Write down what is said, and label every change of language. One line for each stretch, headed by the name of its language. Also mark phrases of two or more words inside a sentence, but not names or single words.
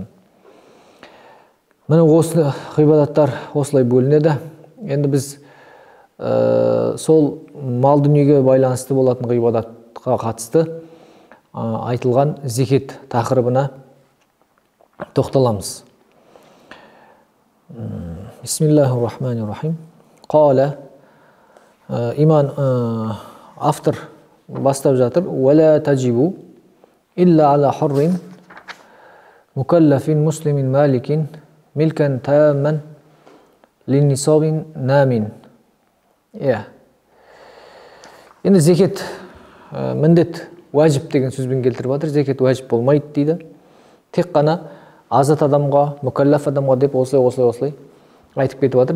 Kazakh: Міне осы ғибадаттар осылай бөлінеді. Енді біз сол мал дүниеге байланысты болатын ғибадатқа қатысты айтылған зекет тақырыбына тоқталамыз.
Arabic: بسم الله الرحمن الرحيم.
Kazakh: Қала, иман автор бастап жатыр.
Arabic: «ولا تجب إلا على حر مكلف مسلم مالك ملكا تاما للنصاب نام».
Kazakh: Енді зекет міндет уәжіп деген сөзбен келтіріп жатыр. Зекет уәжіп болмайды дейді. Тек қана азат адамға, мүкәлләф адамға деп осылай айтып кетіп жатыр.